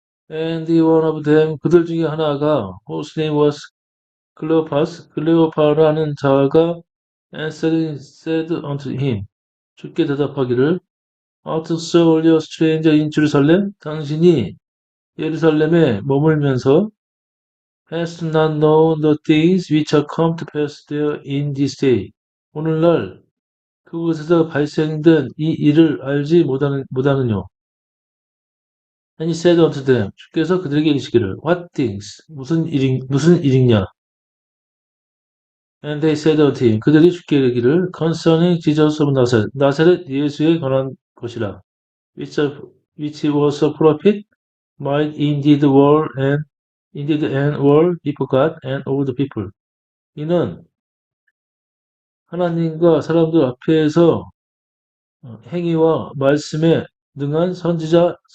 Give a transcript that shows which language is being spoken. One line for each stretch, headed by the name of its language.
English: And one of them,
Korean: 그들 중에 하나가
English: whose name was
Korean: 클레오파라는 자가
English: answering said unto him,
Korean: 주께 대답하기를
English: Art thou only a stranger in Jerusalem?
Korean: 당신이 예루살렘에 머물면서
English: hast not known the things which are come to pass there in this day.
Korean: 오늘날 그곳에서 발생된 이 일을 알지 못하느뇨.
English: And he said unto them,
Korean: 주께서 그들에게 이르시기를,
English: What things?
Korean: 무슨 일이냐?
English: And they said unto him,
Korean: 그들이 주께 이르기를,
English: Concerning Jesus of Nazareth,
Korean: 나사렛 예수에 관한 것이라.
English: Which was a prophet, might indeed and were before God and all the people.
Korean: 이는 하나님과 사람들 앞에서 행위와 말씀에 능한 선지자라.